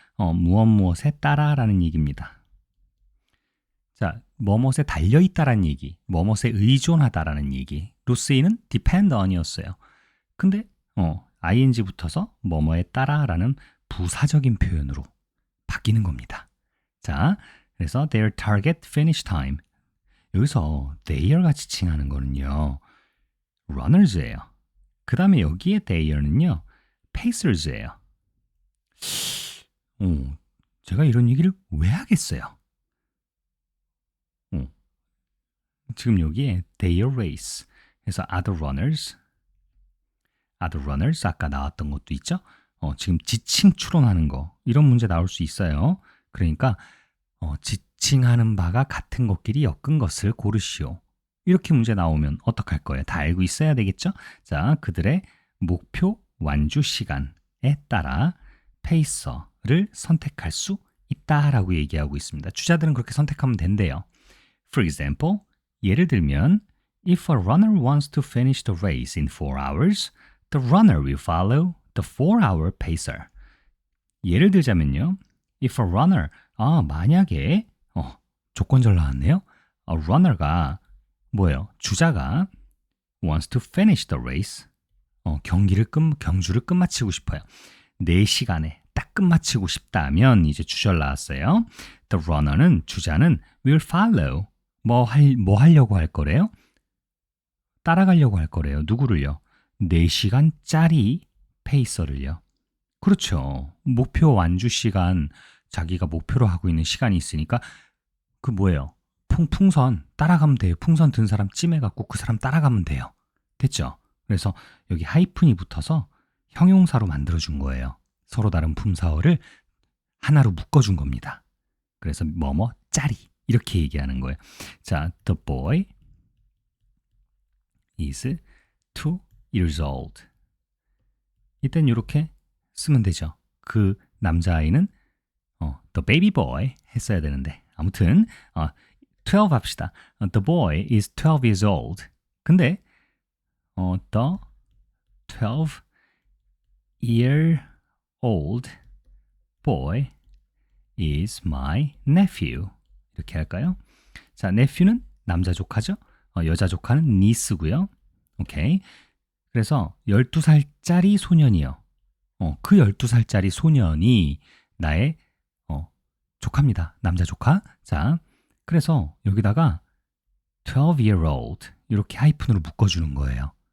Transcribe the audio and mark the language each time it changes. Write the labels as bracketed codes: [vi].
[ko] 무엇에 따라라는 얘기입니다. 자, 뭐뭇에 달려있다라는 얘기, 뭐뭇에 의존하다라는 얘기로 쓰이는 depend on이었어요. 근데 ing 붙어서 뭐뭐에 따라라는 부사적인 표현으로 바뀌는 겁니다. [en] 자, 그래서 their target finish time. [ko] 여기서 their 같이 칭하는 거는요. runners예요. 그 다음에 여기에 their는요. pacers예요. 제가 이런 얘기를 왜 하겠어요? 지금 여기에 [en] their race. [ko] 그래서 [en] other runners [ko] 아까 나왔던 것도 있죠? 지금 지칭 추론하는 거 이런 문제 나올 수 있어요. 그러니까 지칭하는 바가 같은 것끼리 엮은 것을 고르시오. 이렇게 문제 나오면 어떡할 거예요? 다 알고 있어야 되겠죠? 자, 그들의 목표 완주 시간에 따라 페이서를 선택할 수 있다라고 얘기하고 있습니다. 주자들은 그렇게 선택하면 된대요. [en] For example, [ko] 예를 들면 [en] If a runner wants to finish the race in 4 hours, the runner will follow the 4-hour pacer. [ko] 예를 들자면요. [en] If a runner, [ko] 만약에 조건절 나왔네요. A runner가 뭐예요? 주자가 [en] wants to finish the race. [ko] 경주를 끝마치고 싶어요. 4시간에 딱 끝마치고 싶다면 이제 주절 나왔어요. [en] The runner는 [ko] 주자는 [en] will follow. [ko] 뭐 하려고 할 거래요? 따라가려고 할 거래요. 누구를요? 4시간짜리 페이서를요. 그렇죠. 목표 완주 시간, 자기가 목표로 하고 있는 시간이 있으니까 그 뭐예요? 풍선 따라가면 돼요. 풍선 든 사람 찜해갖고 그 사람 따라가면 돼요. 됐죠? 그래서 여기 하이픈이 붙어서 형용사로 만들어준 거예요. 서로 다른 품사어를 하나로 묶어준 겁니다. 그래서 짜리 이렇게 얘기하는 거예요. [en] 자, the boy is 2 years old. [ko] 이땐 이렇게 쓰면 되죠. 그 남자아이는 [en] the baby boy [ko] 했어야 되는데 아무튼 12 합시다. [en] The boy is 12 years old. [ko] 근데 [en] the 12-year-old boy is my nephew. [ko] 이렇게 할까요? 자, nephew는 남자 조카죠. 여자 조카는 niece고요. 오케이. 그래서 12살짜리 소년이요. 그 12살짜리 소년이 나의 조카입니다. 남자 조카. 자, 그래서 여기다가 12-year-old 이렇게 하이픈으로 묶어주는 거예요.